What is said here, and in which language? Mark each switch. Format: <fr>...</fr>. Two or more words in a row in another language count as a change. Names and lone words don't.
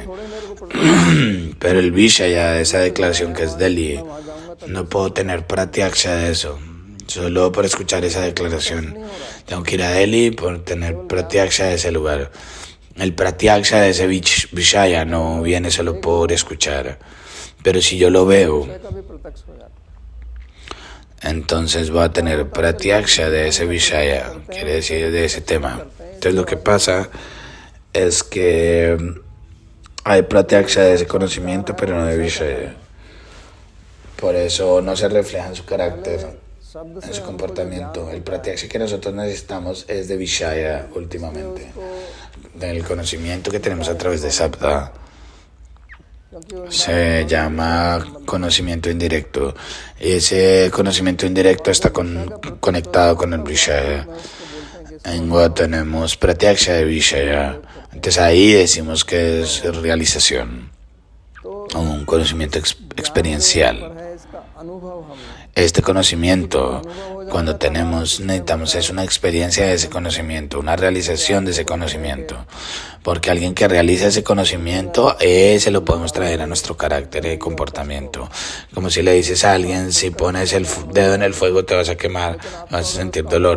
<es>Pero el vishaya de esa declaración que es Delhi, no puedo tener pratyaksha de eso, solo por escuchar esa declaración. Tengo que ir a Delhi por tener pratyaksha de ese lugar. El pratyaksha de ese vishaya no viene solo por escuchar, pero si yo lo veo,</es> <hi>विषय का भी प्रत्यक्ष हो जाता है।</hi> <es>entonces va a tener pratyaksha de ese vishaya, quiere decir de ese tema. Entonces lo que pasa es que Hay pratyaksha de ese conocimiento, pero no de Vishaya. Por eso no se refleja en su carácter,</es> <hi>शब्द</hi> <es>en</es> <hi>से</hi> <es>su</es> <hi>हमको जो</hi> <es>comportamiento.</es> <hi>ज्ञान</hi> <es>El</es> <hi>होता है,</hi> <es>pratyaksha que nosotros necesitamos es de Vishaya últimamente.</es> <hi>उसको</hi> <es>Del conocimiento que tenemos a través de Sabda</es> <hi>क्योंकि वो</hi> <es>se llama conocimiento indirecto. Y ese conocimiento indirecto está conectado con el Vishaya.</es> <hi>उसको बोलते हैं कि</hi> <es>En Goa tenemos pratyaksha de Vishaya. Entonces ahí decimos que es realización,</es> <hi>तो</hi> <es>un conocimiento experiencial.</es> <hi>पर है इसका अनुभव हमें</hi> <es>Este conocimiento, cuando necesitamos es una experiencia de ese conocimiento, una realización de ese conocimiento. Porque alguien que realiza ese conocimiento, ese lo podemos traer a nuestro carácter y comportamiento. Como si le dices a alguien, si pones el dedo en el fuego te vas a quemar, vas a sentir dolor.</es>